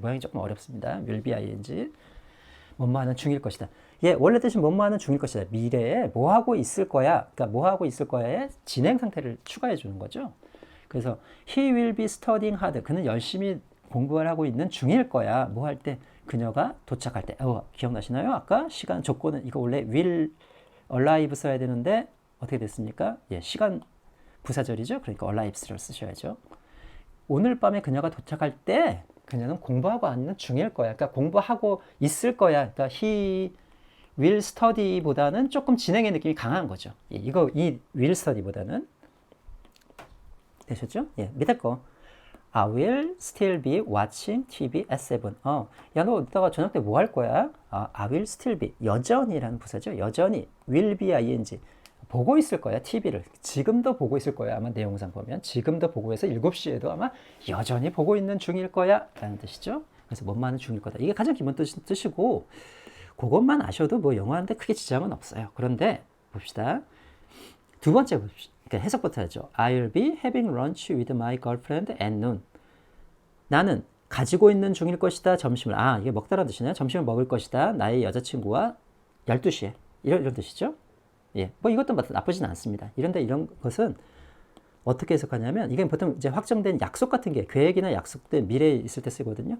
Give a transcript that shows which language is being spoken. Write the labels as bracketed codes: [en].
[ko] 모양이 조금 어렵습니다. will be ing. 뭐뭐 하는 중일 것이다. 예, 원래 뜻은 뭐뭐 하는 중일 것이다. 미래에 뭐 하고 있을 거야. 그러니까 뭐 하고 있을 거야에 진행 상태를 추가해 주는 거죠. 그래서 [en] he will be studying hard. [ko] 그는 열심히 공부를 하고 있는 중일 거야. 뭐 할 때? 그녀가 도착할 때. 기억나시나요? 아까 시간 조건은 이거 원래 will arrive 써야 되는데 어떻게 됐습니까? 예, 시간 부사절이죠. 그러니까 arrives를 쓰셔야죠. 오늘 밤에 그녀가 도착할 때 그녀는 공부하고 있는 중일 거야. 그러니까 공부하고 있을 거야. 그러니까 [en] he will study [ko] 보다는 조금 진행의 느낌이 강한 거죠. 예, 이 will study보다는. 되셨죠? 예, 밑에 거. [en] I will still be watching TV at 7. [ko] 야, 너 이따가 저녁 때 뭐 할 거야? [en] I will still be. [ko] 여전히라는 부사죠. 여전히. will be ing. 보고 있을 거야, TV를. 지금도 보고 있을 거야. 아마 내용상 보면. 지금도 보고 해서 7시에도 아마 여전히 보고 있는 중일 거야. 라는 뜻이죠. 그래서 뭐만은 중일 거다. 이게 가장 기본 뜻이고, 그것만 아셔도 뭐 영어하는데 크게 지장은 없어요. 그런데 봅시다. 두 번째 봅시다. 그러니까 해석부터 하죠. [en] I'll be having lunch with my girlfriend at noon. [ko] 나는 가지고 있는 중일 것이다. 점심을. 이게 먹다라는 뜻이네요. 점심을 먹을 것이다. 나의 여자친구와 12시에. 이런 뜻이죠. 예, 뭐 이것도 나쁘진 않습니다. 이런 것은 어떻게 해석하냐면, 이게 보통 이제 확정된 약속 같은 게, 계획이나 약속된 미래에 있을 때 쓰거든요.